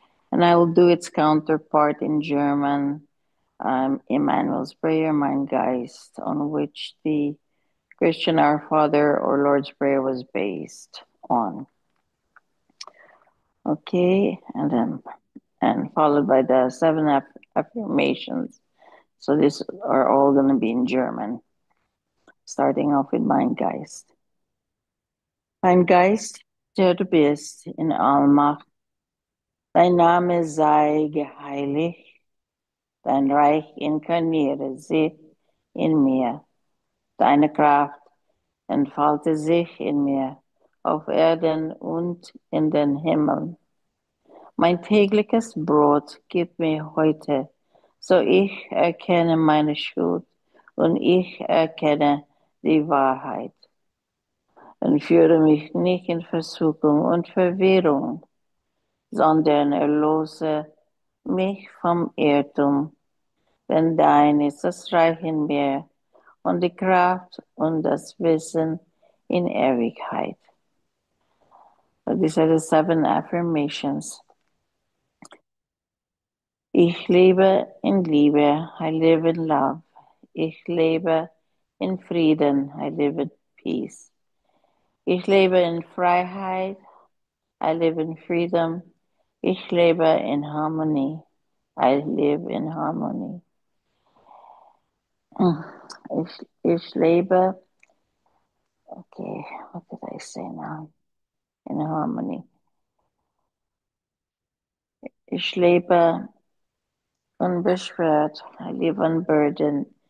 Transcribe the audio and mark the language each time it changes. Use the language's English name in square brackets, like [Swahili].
[English] And I will do its counterpart in German, Emmanuel's Prayer, mein Geist, on which the Christian Our Father or Lord's Prayer was based on. Okay, and followed by the seven affirmations. So these are all going to be in German, starting off with mein Geist. [German] Mein Geist, der du bist in Allmacht, dein Name sei geheiligt, dein Reich inkarniere sich in mir, deine Kraft entfalte sich in mir, auf Erden und in den Himmeln. Mein tägliches Brot gib mir heute, so ich erkenne meine Schuld und ich erkenne die Wahrheit. Und führe mich nicht in Versuchung und Verwirrung, sondern erlose mich vom Irrtum, denn dein ist das Reich in mir und die Kraft und das Wissen in Ewigkeit. [English] So these are the seven affirmations. [German] Ich lebe in Liebe, [English] I live in love. [German] Ich lebe in Frieden, [English] I live in peace. [German] Ich lebe in Freiheit, [English] I live in freedom. [German] Ich lebe in harmony, [English] I live in harmony. [German] Ich lebe, [English] okay, what did I say now? In harmony. [German] Ich lebe unbeschwert, [English] I live unburdened.